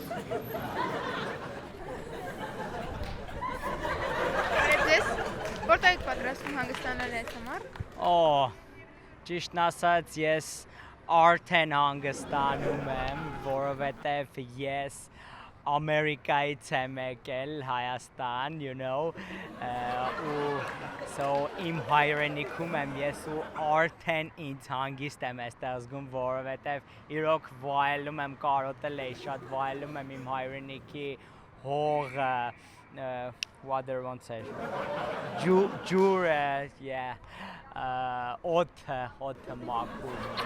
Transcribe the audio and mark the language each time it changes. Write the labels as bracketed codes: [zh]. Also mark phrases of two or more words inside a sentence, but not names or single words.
[hy] Բարև ձեզ։ Որտե՞ղ եք պատրաստվում հանգստանալ այս ամառ։ Ճիշտն ասած ես արդեն հանգստանում եմ, որովհետև ես Ամերիկայից եմ եկել Հայաստան, [en] you know, [hy] so իմ հայրենիքում եմ ես ու արդեն ինձ հանգիստ եմ այստեղ զգում, որովհետև իրոք վայելում եմ կարոտել էի, շատ վայելում եմ իմ հայրենիքի հողը, water ոնց է, ջուրը, օդը մաքուր։